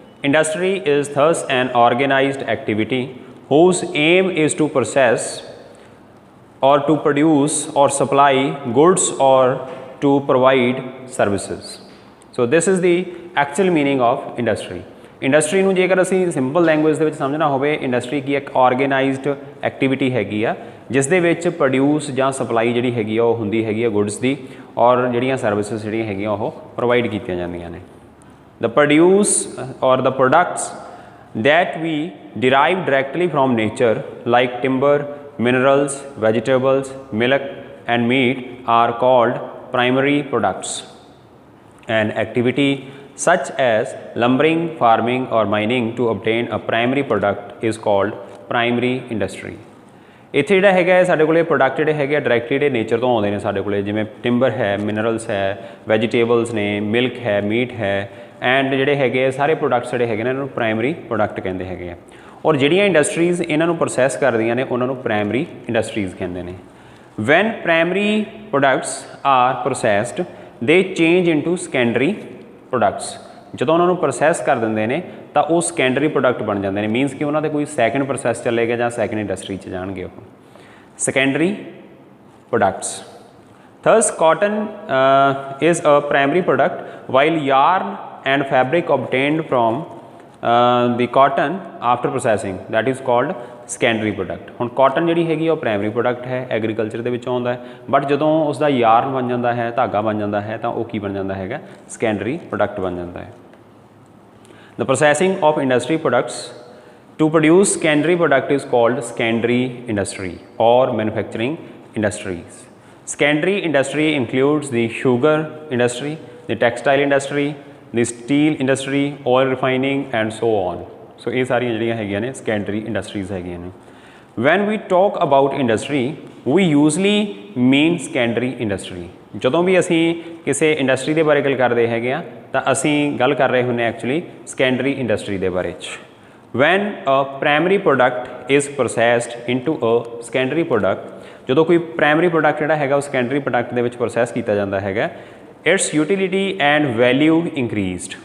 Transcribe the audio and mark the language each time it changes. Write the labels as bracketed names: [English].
[English] Industry is thus an organized activity whose aim is to process or to produce or supply goods or to provide services. So this is the actual meaning of industry. [Punjabi] Industry ਨੂੰ ਜੇਕਰ ਅਸੀਂ simple language ਦੇ ਵਿੱਚ ਸਮਝਣਾ ਹੋਵੇ, industry ਕੀ ਇੱਕ organised activity ਹੈਗੀ ਆ ਜਿਸ ਦੇ ਵਿੱਚ ਪ੍ਰੋਡਿਊਸ ਜਾਂ ਸਪਲਾਈ ਜਿਹੜੀ ਹੈਗੀ ਆ ਉਹ ਹੁੰਦੀ ਹੈਗੀ ਆ ਗੁੱਡਸ ਦੀ, ਔਰ ਜਿਹੜੀਆਂ ਸਰਵਿਸਿਜ਼ ਜਿਹੜੀਆਂ ਹੈਗੀਆਂ ਉਹ ਪ੍ਰੋਵਾਈਡ ਕੀਤੀਆਂ ਜਾਂਦੀਆਂ ਨੇ. [English] The produce or the products that we derive directly from nature like timber, minerals, vegetables, milk and meat are called primary products. An activity such as lumbering, farming or mining to obtain a primary product is called primary industry. [Punjabi] ਇੱਥੇ ਜਿਹੜਾ ਹੈਗਾ ਸਾਡੇ ਕੋਲੇ product ਜਿਹੜੇ ਹੈਗੇ directly ਜਿਹੜੇ nature ਤੋਂ ਆਉਂਦੇ ਨੇ ਸਾਡੇ ਕੋਲੇ, ਜਿਵੇਂ ਟਿੰਬਰ ਹੈ, ਮਿਨਰਲਸ ਹੈ, ਵੈਜੀਟੇਬਲਸ ਨੇ, ਮਿਲਕ ਹੈ, ਮੀਟ ਹੈ, ਐਂਡ ਜਿਹੜੇ ਹੈਗੇ ਸਾਰੇ ਪ੍ਰੋਡਕਟਸ ਜਿਹੜੇ ਹੈਗੇ ਨੇ ਇਹਨਾਂ ਨੂੰ ਪ੍ਰਾਇਮਰੀ ਪ੍ਰੋਡਕਟ ਕਹਿੰਦੇ ਹੈਗੇ ਆ. ਔਰ ਜਿਹੜੀਆਂ ਇੰਡਸਟਰੀਜ਼ ਇਹਨਾਂ ਨੂੰ ਪ੍ਰੋਸੈਸ ਕਰਦੀਆਂ ਨੇ ਉਹਨਾਂ ਨੂੰ ਪ੍ਰਾਇਮਰੀ ਇੰਡਸਟਰੀਜ਼ ਕਹਿੰਦੇ ਨੇ. [English] When primary products are processed they change into secondary products. [Punjabi] ਜਦੋਂ ਉਹਨਾਂ ਨੂੰ ਪ੍ਰੋਸੈਸ ਕਰ ਦਿੰਦੇ ਨੇ ਤਾਂ ਉਹ ਸੈਕੰਡਰੀ ਪ੍ਰੋਡਕਟ ਬਣ ਜਾਂਦੇ ਨੇ. ਮੀਨਸ ਕਿ ਉਹਨਾਂ ਦੇ ਕੋਈ ਸੈਕਿੰਡ ਪ੍ਰੋਸੈਸ ਚੱਲੇਗਾ ਜਾਂ ਸੈਕਿੰਡ ਇੰਡਸਟਰੀ 'ਚ ਜਾਣਗੇ ਉਹ. [English] Secondary products. Thus cotton is a primary product, while yarn and fabric obtained from the cotton after processing, that is called secondary product. [Punjabi] ਹੁਣ ਕਾਟਨ ਜਿਹੜੀ ਹੈਗੀ ਉਹ ਪ੍ਰਾਇਮਰੀ ਪ੍ਰੋਡਕਟ ਹੈ, ਐਗਰੀਕਲਚਰ ਦੇ ਵਿੱਚ ਆਉਂਦਾ ਹੈ, ਬਟ ਜਦੋਂ ਉਸ ਦਾ ਯਾਰਨ ਬਣ ਜਾਂਦਾ ਹੈ, ਧਾਗਾ ਬਣ ਜਾਂਦਾ ਹੈ, ਤਾਂ ਉਹ ਕੀ ਬਣ ਜਾਂਦਾ ਹੈਗਾ, ਸੈਕੰਡਰੀ ਪ੍ਰੋਡਕਟ ਬਣ ਜਾਂਦਾ ਹੈ. [English] The processing of industry products to produce secondary product is called secondary industry or manufacturing industries. Secondary industry includes the sugar industry, the textile industry, the steel industry, oil refining and so on. [Punjabi] So ਇਹ ਸਾਰੀਆਂ ਜਿਹੜੀਆਂ ਹੈਗੀਆਂ ਨੇ secondary industries ਹੈਗੀਆਂ ਨੇ. [English] When we talk about industry, we usually mean secondary industry. [Punjabi] ਜਦੋਂ ਵੀ ਅਸੀਂ ਕਿਸੇ ਇੰਡਸਟਰੀ ਦੇ ਬਾਰੇ ਗੱਲ ਕਰਦੇ ਹੈਗੇ ਆ ਤਾਂ ਅਸੀਂ ਗੱਲ ਕਰ ਰਹੇ ਹੁੰਦੇ ਐਕਚੁਅਲੀ secondary industry ਦੇ ਬਾਰੇ 'ਚ. [English] When a primary product is processed into a secondary product, [Punjabi] ਜਦੋਂ ਕੋਈ ਪ੍ਰਾਇਮਰੀ ਪ੍ਰੋਡਕਟ ਜਿਹੜਾ ਹੈਗਾ ਉਹ ਸੈਕੰਡਰੀ ਪ੍ਰੋਡਕਟ ਦੇ ਵਿੱਚ ਪ੍ਰੋਸੈਸ ਕੀਤਾ ਜਾਂਦਾ ਹੈਗਾ, [English] Its utility and value increased.